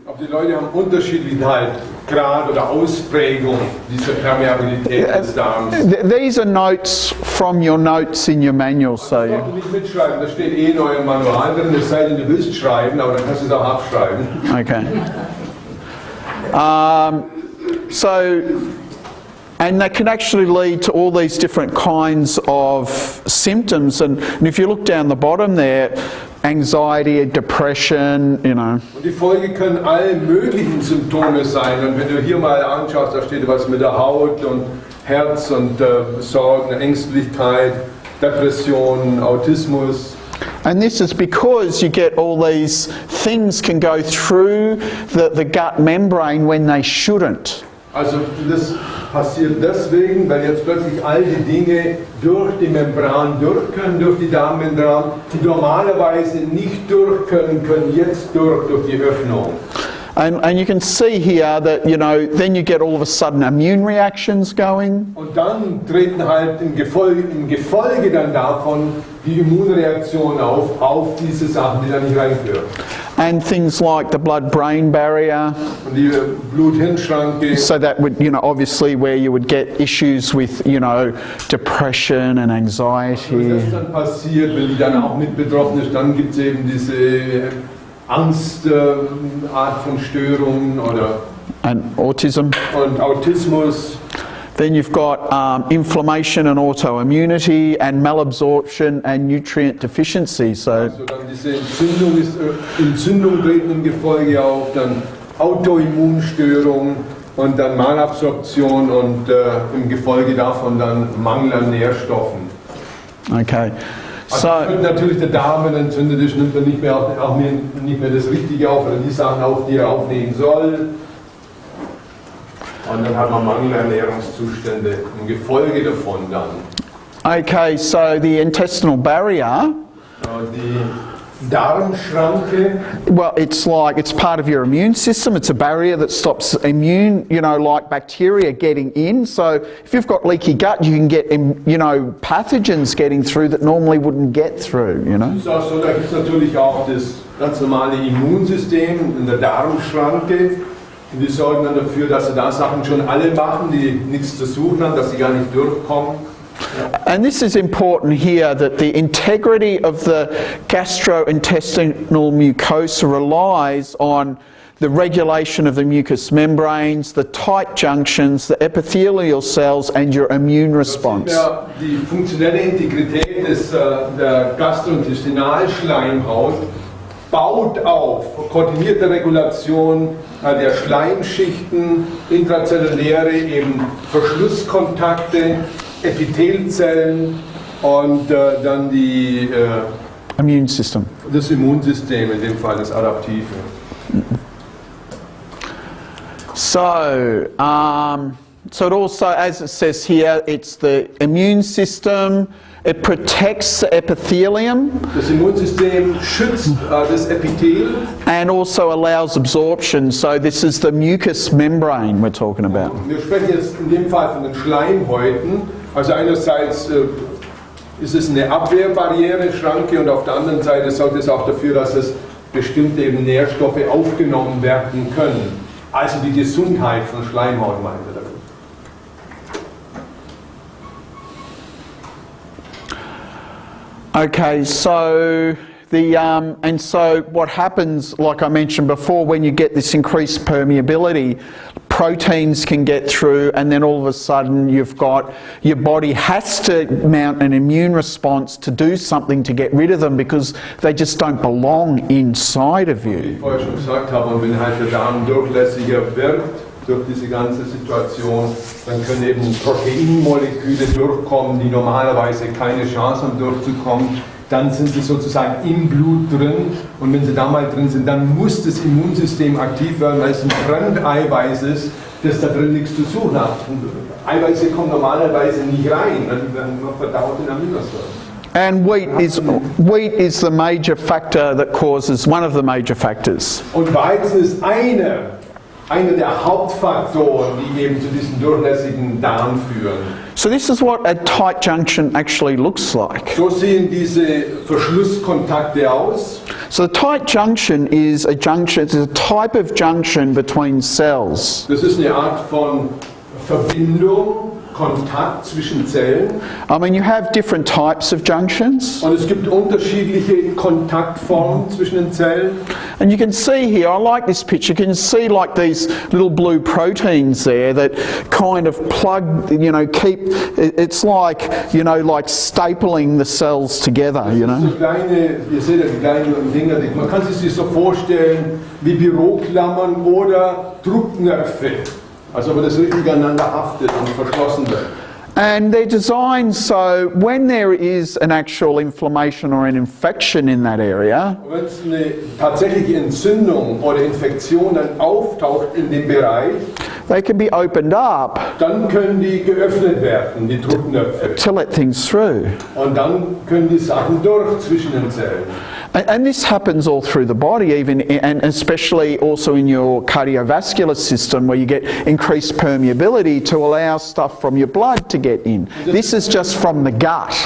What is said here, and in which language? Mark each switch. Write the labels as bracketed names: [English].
[German] Aber die Leute haben unterschiedliche Grad oder Ausprägung dieser Permeabilität des Darms. [English] These are notes from your notes in your manual, [German] Das so brauchst du nicht mitschreiben, das steht eh in eurem Manual drin, es sei denn, du willst schreiben, aber dann kannst du es auch abschreiben. okay. [English] And that can actually lead to all these different kinds of symptoms. And if you look down the bottom there, anxiety, depression, you know. [German] Und die Folge können alle möglichen Symptome sein. Und wenn du hier mal anschaust, da steht was mit der Haut und Herz und Sorgen, Ängstlichkeit, Depression, Autismus. [English] And this is because you get all these things can go through the gut membrane when they shouldn't. [German] Also das passiert deswegen, weil jetzt plötzlich all die Dinge durch die Membran durch können, durch die Darmmembran, die normalerweise nicht durch können jetzt durch die Öffnung. [English] And you can see here that, you know, then you get all of a sudden immune reactions going. [German] Und dann treten halt im Gefolge dann davon die Immunreaktionen auf diese Sachen, die da nicht reingehören. [English] And things like the blood-brain barrier. [German] Und die Blut-Hirn-Schranke. [English] So that would, you know, obviously where you would get issues with, you know, depression and anxiety. [German] Was das dann passiert, wenn die dann auch mit betroffen ist, dann gibt es eben diese Angstart von Störungen oder [English] And autism. [German] und Autismus. [English] Then you've got inflammation and autoimmunity and malabsorption and nutrient deficiency. So, [German] Also dann diese Entzündung treten im Gefolge auf, dann Autoimmunstörung und dann Malabsorption und im Gefolge davon dann Mangel an Nährstoffen. okay. Also wenn natürlich der Darm entzündet ist, nimmt er nicht mehr das Richtige auf oder die Sachen auf, die er aufnehmen soll. Und dann hat man Mangelernährungszustände im Gefolge davon dann. [English] Okay, so the intestinal barrier, [German] Die Darmschranke, [English] well, it's part of your immune system. It's a barrier that stops immune, you know, like bacteria getting in. So if you've got leaky gut, you can get, you know, pathogens getting through that normally wouldn't get through, you know. [German] ist auch so, da gibt es natürlich auch das ganz normale Immunsystem in der Darmschranke. Und die sorgen dann dafür, dass sie da Sachen schon alle machen, die nichts zu suchen haben, dass sie gar nicht durchkommen. [English] And this is important here, that the integrity of the gastrointestinal mucosa relies on the regulation of the mucous membranes, the tight junctions, the epithelial cells and your immune response. [German] Ja, die funktionelle Integrität der Gastrointestinalschleimhaut baut auf koordinierte Regulation der Schleimschichten, intrazelluläre eben Verschlusskontakte, Epithelzellen und dann [English] Immune system. [German] das Immunsystem, in dem Fall das Adaptive. [English] So it also, as it says here, it's the immune system. It protects the epithelium. [German] Das Immunsystem schützt das Epithel. [English] And also allows absorption. So this is the mucous membrane we're talking about. [German] Wir sprechen jetzt in dem Fall von den Schleimhäuten. Also einerseits ist es eine Abwehrbarriere, Schranke, und auf der anderen Seite sorgt es auch dafür, dass es bestimmte eben Nährstoffe aufgenommen werden können. Also die Gesundheit von Schleimhaut meinen wir damit. [English] Okay, so and so what happens, like I mentioned before, when you get this increased permeability, proteins can get through, and then all of a sudden you've got, your body has to mount an immune response to do something to get rid of them because they just don't belong inside of [German] Wie [English] you. [German] ich vorher schon gesagt habe, und wenn halt der Darm durchlässiger wird durch diese ganze Situation, dann können eben Proteinmoleküle durchkommen, die normalerweise keine Chance haben durchzukommen. Dann sind sie sozusagen im Blut drin, und wenn sie da mal drin sind, dann muss das Immunsystem aktiv werden, weil es ein Fremdeiweiß ist, das da drin nichts zu suchen hat. Und Eiweiße kommen normalerweise nicht rein, dann werden nur verdaut in Aminosäuren. [English] And wheat is the major factor that causes, one of the major factors. [German] Und Weizen ist einer einer der Hauptfaktoren, die eben zu diesem durchlässigen Darm führen. [English] So this is what a tight junction actually looks like. [German] So sehen diese Verschlusskontakte aus. [English] So the tight junction is a junction, it's a type of junction between cells. [German] Das ist eine Art von Verbindung, Kontakt zwischen Zellen. [English] I mean, you have different types of junctions. [German] Und es gibt unterschiedliche Kontaktformen zwischen den Zellen. [English] And you can see here, I like this picture, you can see like these little blue proteins there that kind of plug, you know, keep, it's like, you know, like stapling the cells together, you know. [German] So kleine, ihr seht ja die kleinen Dinger, man kann sich so vorstellen wie Büroklammern oder Druckknöpfe. Also wenn das richtig aneinander haftet und verschlossen wird. [English] And they're designed so when there is an actual inflammation or an infection in that area, [German] Wenn es eine tatsächliche Entzündung oder Infektion dann auftaucht in dem Bereich, [English] they can be opened up [German] dann können die geöffnet werden, die Druckknöpfe. [English] to let things through. [German] Und dann können die Sachen durch zwischen den Zellen. [English] And this happens all through the body, even and especially also in your cardiovascular system, where you get increased permeability to allow stuff from your blood to get in. This is just from the gut.